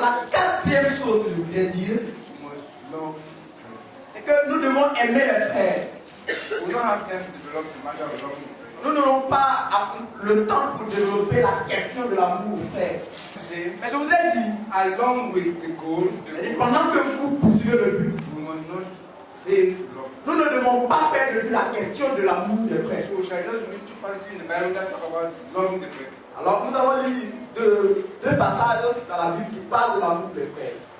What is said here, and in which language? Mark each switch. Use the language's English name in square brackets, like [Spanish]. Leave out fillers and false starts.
[French] la quatrième chose que je voudrais dire, [English] we must love friends. [French] c'est que nous devons aimer les frères. [English] We don't have time to develop the matter of loving friends. [French] Nous n'aurons pas le temps pour développer la question de l'amour aux frères. [English] Say, [French] Mais je voudrais dire, [English] along with the goal, [French] et pendant que vous poursuivez le but, [English] we must not fail to love. [French] nous ne devons pas perdre de vue la question de l'amour des frères. [English] So shall I just read two passages in the Bible that talk about loving the friends. [French] Alors nous avons lu deux passages dans la Bible qui parlent de l'amour des frères.